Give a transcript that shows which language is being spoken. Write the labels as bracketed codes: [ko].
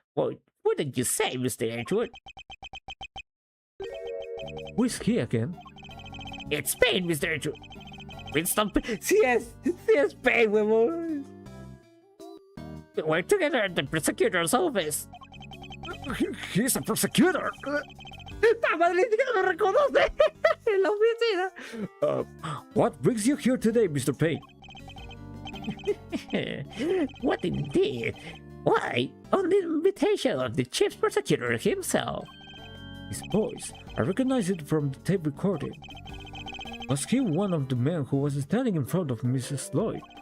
[en] What did you say, Mr. Edgewood? Who is he again? It's Pain, Mr. Edgewood. Winston Pain. [es] Sí es Pain, huevón. [en] We work together at the prosecutor's office. He's a prosecutor. [es] ¡La madre que lo reconoce! En la oficina. [en] What brings you here today, Mr. Payne? What indeed? Why, on the invitation of the chief prosecutor himself. His voice, I recognize it from the tape recording. Was he one of the men who was standing in front of Mrs. Lloyd?